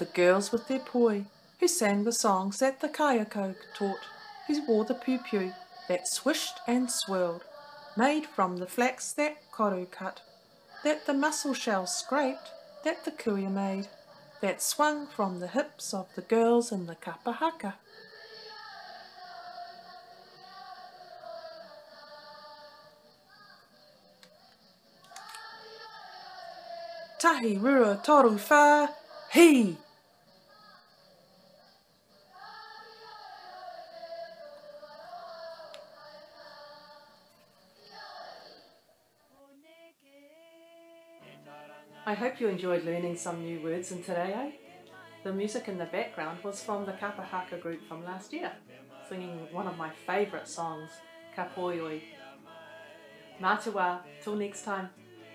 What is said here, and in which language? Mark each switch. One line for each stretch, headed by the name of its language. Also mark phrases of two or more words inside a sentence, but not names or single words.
English: girls with their poi, who sang the songs that the kayako taught, who wore the pew-pew that swished and swirled, made from the flax that koru cut, that the mussel shell scraped, that the kuia made, that swung from the hips of the girls in the
Māori: Kapa Haka. Tahi rua toru whā, hi!
English: I hope you enjoyed learning some new words in today, eh? The music in the background was from the
Māori: Kapa Haka
English: group from last year, singing one of my favourite songs, Ka Poioi.
Māori: Mā te wā,
English: till next time.